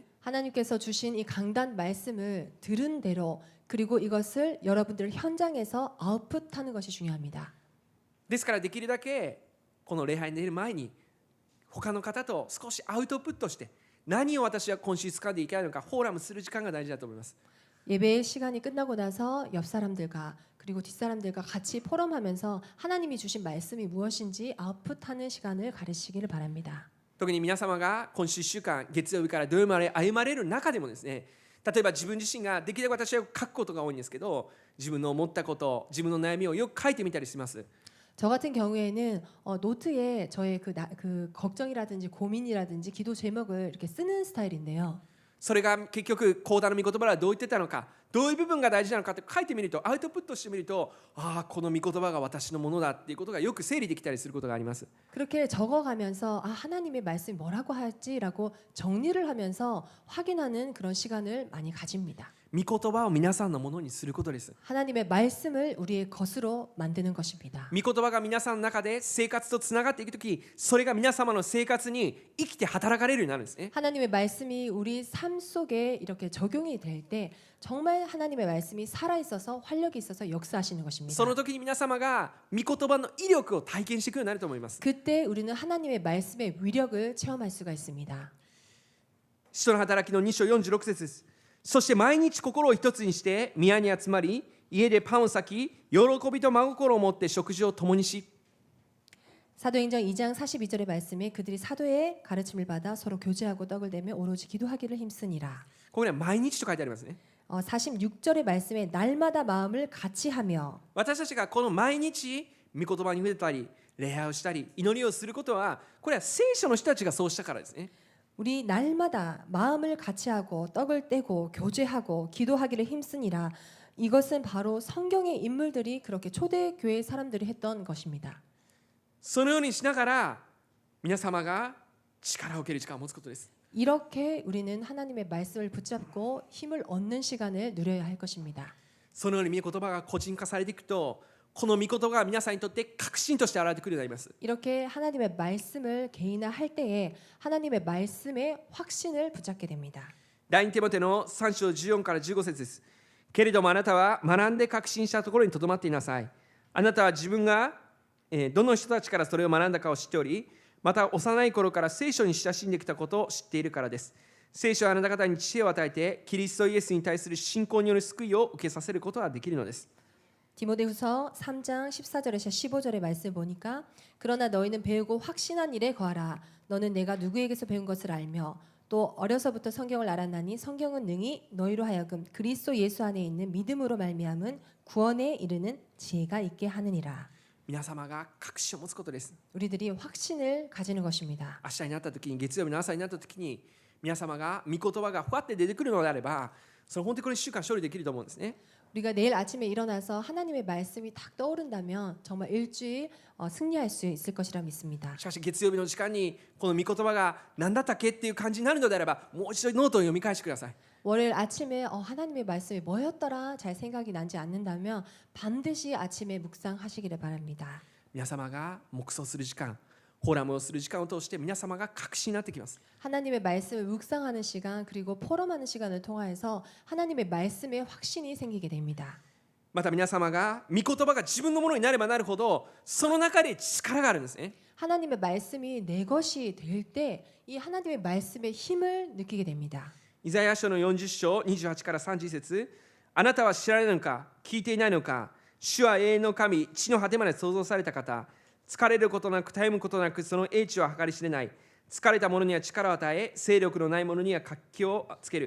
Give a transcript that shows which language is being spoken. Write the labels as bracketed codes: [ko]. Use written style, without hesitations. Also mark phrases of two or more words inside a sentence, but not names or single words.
[ko] 하나님께서 주신 이 강단 말씀을 들은 대로 그리고 이것을 여러분들 현장에서 아웃풋하는 것이 중요합니다. [ja] ですからできるだけこの礼拝に出る前に他の方と少しアウトプットして何を私は今週掴んでいけないのかフォーラムする時間が大事だと思います。 [ko] 예배의 시간이 끝나고 나서 옆 사람들과 그리고 뒷 사람들과 같이 포럼하면서 하나님이 주신 말씀이 무엇인지 아웃풋하는 시간을 가르치기를 바랍니다. [ja] 特に皆様が今週1週間月曜日から土曜日まで歩まれる中でもですね、例えば自分自身ができるだけ私は書くことが多いんですけど、自分の思ったこと自分の悩みをよく書いてみたりします。 [ko] 저 같은 경우에는 노트에 저의 그 걱정이라든지 고민이라든지 기도 제목을 이렇게 쓰는 스타일인데요. [ja] それが結局講談の御言葉はどう言ってたのか、どういう部分が大事なのかって書いてみると、アウトプットしてみると、ああこの御言葉が私のものだっていうことがよく整理できたりすることがあります。 [ko] 그렇게 적어가면서 하나님의 말씀이 뭐라고 할지라고 정리를 하면서 확인하는 그런 시간을 많이 가집니다. [ja] 御言葉を皆さんのものにすることです。 [ko] 하나님의 말씀을 우리의 것으로 만드는 것입니다. [ja] 御言葉が皆さんの中で生活とつながっていくとき、それが皆様の生活に生きて働かれるようになるんですね。 [ko] 하나님의 말씀이 우리 삶 속에 이렇게 적용이 될 때 정말 하나님의 말씀이 살아있어서 활력이 있어서 역사하시는 것입니다. [ja] その時に皆様が御言葉の威力を体験していくようになると思います。 [ko] 그때 우리는 하나님의 말씀의 위력을 체험할 수가 있습니다. [ja] 使徒の働きの2章46節です。そして毎日心を一つにして宮に集まり、家でパンを裂き、喜びと真心を持って食事を共にし。 [ko] 사도행전 2장 42절의 말씀에 그들이 사도의 가르침을 받아 서로 교제하고 떡을 대며 오로지 기도하기를 힘쓰니라. [ja] ここには毎日と書いてありますね。 [ko] 46절의 말씀에 날마다 마음을 같이 하며 [ja] 私たちがこの毎日御言葉に触れたり、礼拝をしたり、祈りをすることは、これは聖書の人たちがそうしたからですね。 [ko] 우리 날마다 마음을 같이 하고 떡을 떼고 교제하고 기도하기를 힘쓰니라. 이것은 바로 성경의 인물들이 그렇게 초대교회 사람들이 했던 것입니다. [ja] そのようにしながら皆様が力を受ける時間を持つことです。 [ko] 이렇게 우리는 하나님의 말씀을 붙잡고 힘을 얻는 시간을 누려야 할 것입니다. [ja] そのように御言葉が個人化されていくと、この御言葉が皆さんにとって確信として現れてくるようになります。 [ko] 이렇게 하나님의 말씀을 개인화할 때에 하나님의 말씀의 확신을 붙잡게 됩니다. [ja] 第2テモテの3章14から15節です。けれどもあなたは学んで確信したところにとどまっていなさい。あなたは自分がどの人たちからそれを学んだかを知っており、また幼い頃から聖書に親しんできたことを知っているからです。聖書はあなた方に知恵を与えて、キリストイエスに対する信仰による救いを受けさせることができるのです。 [ko] 디모데후서 3장 14절에서 15절의 말씀 보니까 그러나 너희는 배우고 확신한 일에 거하라. 너는 내가 누구에게서 배운 것을 알며 또 어려서부터 성경을 알았나니 성경은 능히 너희로 하여금 그리스도 예수 안에 있는 믿음으로 말미암은 구원에 이르는 지혜가 있게 하느니라. [ja] 皆様が確信を持つことです。 [ko] 우리들이 확신을 가지는 것입니다. [ja] 明日になった時に、月曜日の朝になった時に、皆様が御言葉がふわって出てくるのであれば、その本当にこの1週間勝利できると思うんですね。 [ko] 우리가 내일 아침에 일어나서 하나님의 말씀이 딱 떠오른다면 정말 일주일 승리할 수 있을 것이라 믿습니다. [ja] しかし月曜日の時間にこの御言葉が何だったっけっていう感じになるのであれば、もう一度ノートを読み返してください。 [ko] 월요일 아침에 하나님의 말씀이 뭐였더라 잘 생각이 나지 않는다면 반드시 아침에 묵상하시기를 바랍니다. [ja] 皆様が黙想する時間、 フォーラムをする時間を通して皆様が確信になってきます。 [ko] 하나님의 말씀을 묵상하는 시간 그리고 포럼하는 시간을 통하여서 하나님의 말씀에 확신이 생기게 됩니다. [ja] また皆様が御言葉が自分のものになればなるほどその中で力があるんですね。 [ko] 하나님의 말씀이 내 것이 될 때 이 하나님의 말씀의 힘을 느끼게 됩니다. [ja] イザヤ書の40章28から30節、あなたは知られるのか聞いていないのか、主は永遠の神、地の果てまで創造された方、疲れることなく絶えむことなくその英知を計り知れない。疲れた者には力を与え、勢力のない者には活気をつける。